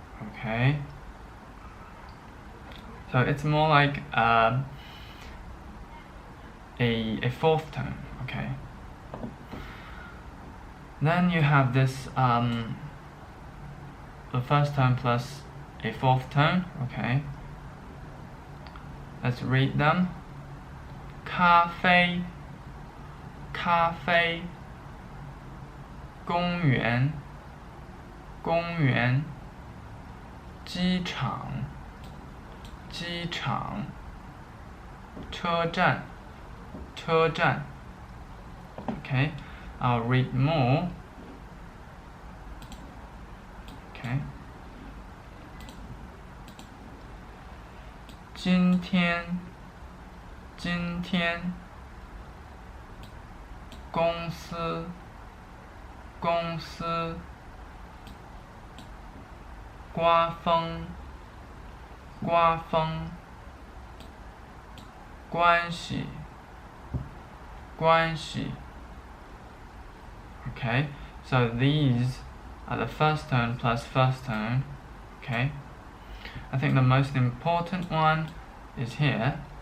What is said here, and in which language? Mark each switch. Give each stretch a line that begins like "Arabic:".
English: Okay, so it's more like a fourth tone. Okay, then you have this the first tone plus a fourth tone. Okay, let's read them.
Chinese: 咖啡，咖啡，公园，公园，机场，机场，车站，车站。
English: Okay, I'll read more. Okay.
Chinese: 今天，今天，公司，公司，刮风，刮风，关系，关系。
English: Okay, so these are the first tone plus first tone. Okay, I think the most important one is here.